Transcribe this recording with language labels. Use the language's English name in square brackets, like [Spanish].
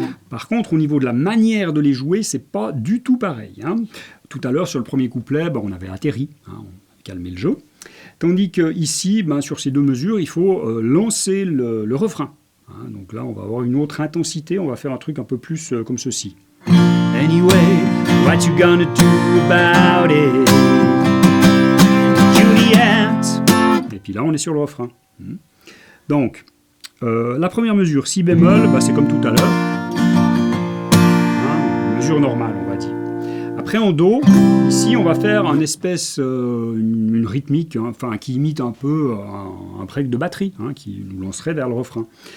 [French] Par contre, au niveau de la manière de les jouer, c'est pas du tout pareil. Tout à l'heure, sur le premier couplet, on avait atterri, on avait calmé le jeu. Tandis que ici, sur ces 2 mesures, il faut lancer le refrain. Donc là, on va avoir une autre intensité, on va faire un truc un peu plus comme ceci. [English] Anyway, what you gonna do about it, Juliet? [French] Et puis là, on est sur le refrain. Donc, la première mesure, Si bémol, c'est comme tout à l'heure. Mesure normale, on va dire. Après, en Do, ici, on va faire une rythmique, qui imite un peu un break de batterie, qui nous lancerait vers le refrain.